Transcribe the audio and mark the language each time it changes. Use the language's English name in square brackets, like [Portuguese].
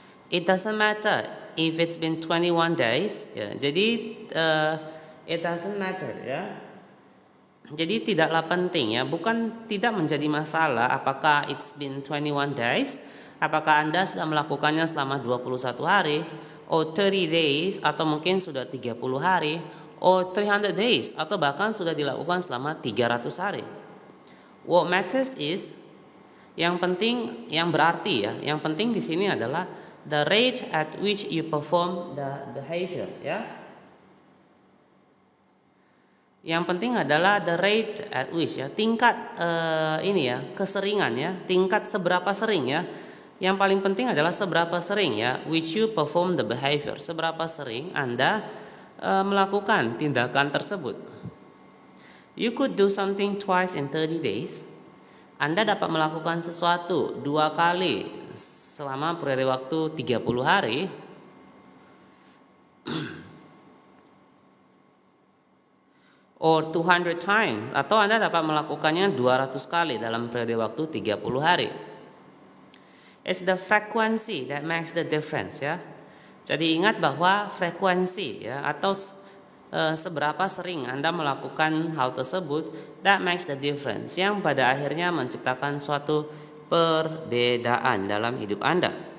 [English] It doesn't matter if it's been 21 days ya. Jadi it doesn't matter ya. [Indonesian] Jadi tidaklah penting ya, tidak menjadi masalah apakah [English] it's been 21 days, [Indonesian] apakah Anda sudah melakukannya selama 21 hari, [English] or 30 days, [Indonesian] atau mungkin sudah 30 hari, [English] or 300 days, [Indonesian] atau bahkan sudah dilakukan selama 300 hari. [English] What matters is, [Indonesian] yang penting, yang berarti ya, yang penting di sini adalah [English] the rate at which you perform the behavior, ya. [Indonesian] Yang penting adalah [English] the rate at which, [Indonesian] ya, tingkat ini ya, keseringan ya, tingkat seberapa sering ya. Yang paling penting adalah seberapa sering ya, [English] which you perform the behavior, [Indonesian] seberapa sering Anda melakukan tindakan tersebut. [English] You could do something twice in 30 days. [Indonesian] Anda dapat melakukan sesuatu 2 kali selama periode waktu 30 hari. [English] Or 200 times, [Indonesian] atau Anda dapat melakukannya 200 kali dalam periode waktu 30 hari. [English] It's the frequency that makes the difference, ya. [Indonesian] Jadi ingat bahwa frekuensi ya, atau seberapa sering Anda melakukan hal tersebut, [English] that makes the difference, [Indonesian] yang pada akhirnya menciptakan suatu perbedaan dalam hidup Anda.